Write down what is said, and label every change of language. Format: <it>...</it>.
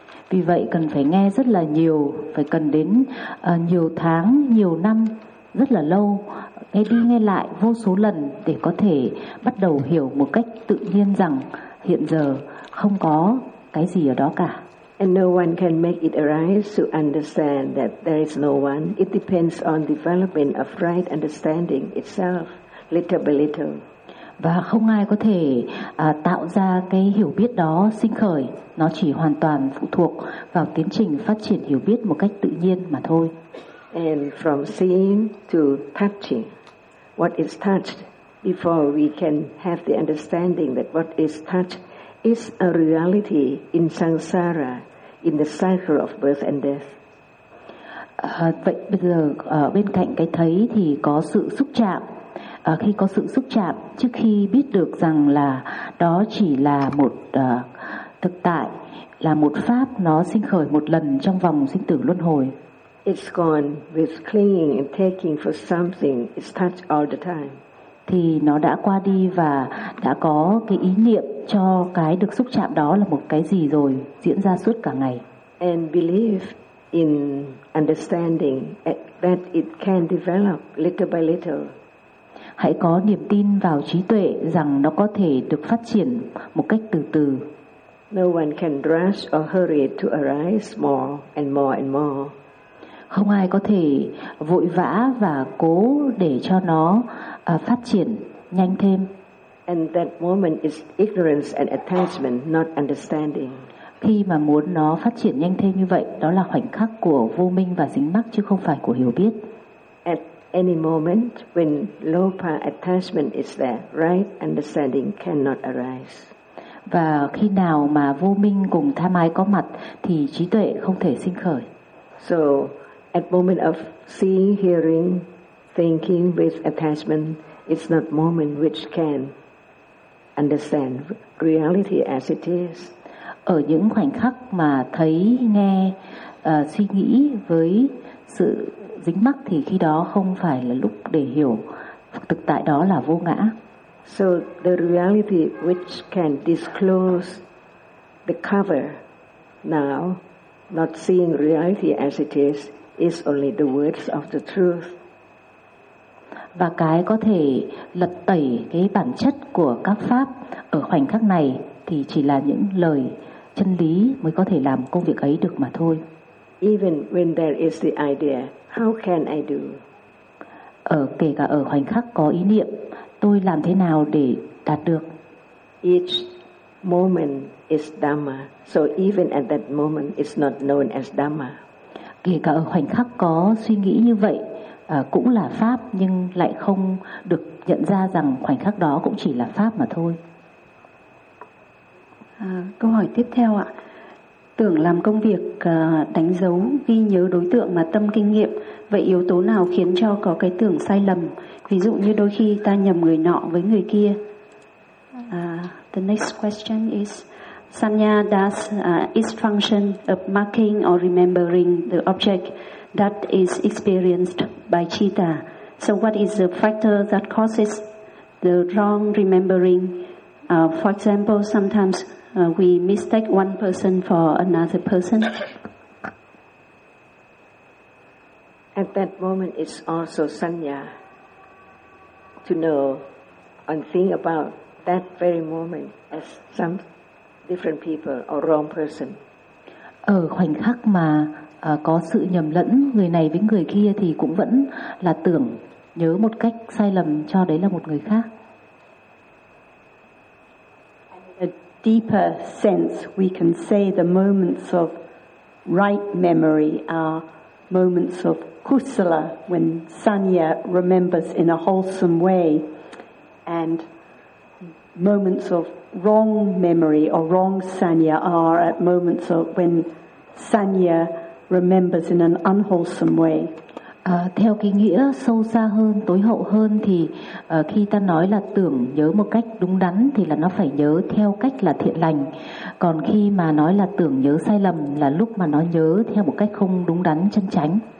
<vi>Vì vậy cần phải nghe rất là nhiều, phải cần đến nhiều tháng, nhiều năm, rất là lâu, nghe đi nghe lại vô số lần để có thể bắt đầu hiểu một cách tự nhiên rằng hiện giờ không có cái gì ở đó cả.</vi> <en>And no one can make it arise to understand that there is no one. It depends on development of right understanding itself, little by little.</en> <vi>Và không ai có thể tạo ra cái hiểu biết đó sinh khởi. Nó chỉ hoàn toàn phụ thuộc vào tiến trình phát triển hiểu biết một cách tự nhiên mà thôi.</vi> <en>And from seeing to touching, what is touched, before we can have the understanding that what is touched is a reality in samsara, in the cycle of birth and death.</en> <vi>Vậy bây giờ bên cạnh cái thấy thì có sự xúc chạm. Khi có sự xúc chạm, trước khi biết được rằng là đó chỉ là một thực tại, là một pháp, nó sinh khởi một lần trong vòng sinh tử luân hồi.</vi> <en>It's gone with clinging and taking for something. It's touched all the time.</en> <vi>Thì nó đã qua đi và đã có cái ý niệm cho cái được xúc chạm đó là một cái gì rồi, diễn ra suốt cả ngày.</vi> <en>And believe in understanding that it can develop little by little.</en> <vi>Hãy có niềm tin vào trí tuệ rằng nó có thể được phát triển một cách từ từ.</vi> <en>No one can rush or hurry it to arise more and more and more.</en> <vi>Không ai có thể vội vã và cố để cho nó phát triển nhanh thêm.</vi> <en>And that moment is ignorance and attachment, not understanding.</en> <vi>Khi mà muốn nó phát triển nhanh thêm như vậy, đó là khoảnh khắc của vô minh và dính mắc chứ không phải của hiểu biết.</vi> <en>At any moment when lopa attachment is there, right understanding cannot arise.</en> <vi>Và khi nào mà vô minh cùng tham ái có mặt thì trí tuệ không thể sinh khởi.</vi> <en>So at moment of seeing, hearing, thinking with attachment, it's not moment which can understand reality as it is.</en> <vi>Ở những khoảnh khắc mà thấy, nghe, suy nghĩ với sự dính mắc thì khi đó không phải là lúc để hiểu thực tại đó là vô ngã.</vi> <en>So the reality which can disclose the cover now, not seeing reality as it is only the words of the truth.</en> <vi>Và cái có thể lật tẩy cái bản chất của các pháp ở khoảnh khắc này thì chỉ là những lời chân lý mới có thể làm công việc ấy được mà thôi.</vi> <en>Even when there is the idea, how can I do?</en> <vi>Ở kể cả ở khoảnh khắc có ý niệm, tôi làm thế nào để đạt được?</vi> <en>Each moment is Dhamma, so even at that moment it's not known as Dhamma.</en> <vi>Kể cả ở khoảnh khắc có suy nghĩ như vậy, cũng là pháp nhưng lại không được nhận ra rằng khoảnh khắc đó cũng chỉ là pháp mà thôi. Câu hỏi tiếp theo ạ. Tưởng làm công việc đánh dấu, ghi nhớ đối tượng mà tâm kinh nghiệm, vậy yếu tố nào khiến cho có cái tưởng sai lầm? Ví dụ như đôi khi ta nhầm người nọ với người kia.</vi> <en>The next question is, Sanya does its function of marking or remembering the object that is experienced by citta. So what is the factor that causes the wrong remembering? For example, sometimes we mistake one person for another person. At that moment, it's also sanya to know and think about that very moment as some different people or wrong person.</en> <vi>Ở khoảnh khắc mà có sự nhầm lẫn người này với người kia thì cũng vẫn là tưởng nhớ một cách sai lầm cho đấy là một người khác.</vi> <en>In a deeper sense, we can say the moments of right memory are moments of kusala, when sanya remembers in a wholesome way, and moments of wrong memory or wrong sanya are at moments of when sanya remembers in an unwholesome way.</en> <vi>Theo cái nghĩa sâu xa hơn, tối hậu hơn thì khi ta nói là tưởng nhớ một cách đúng đắn thì là nó phải nhớ theo cách là thiện lành. Còn khi mà nói là tưởng nhớ sai lầm là lúc mà nó nhớ theo một cách không đúng đắn, chân chánh.</vi>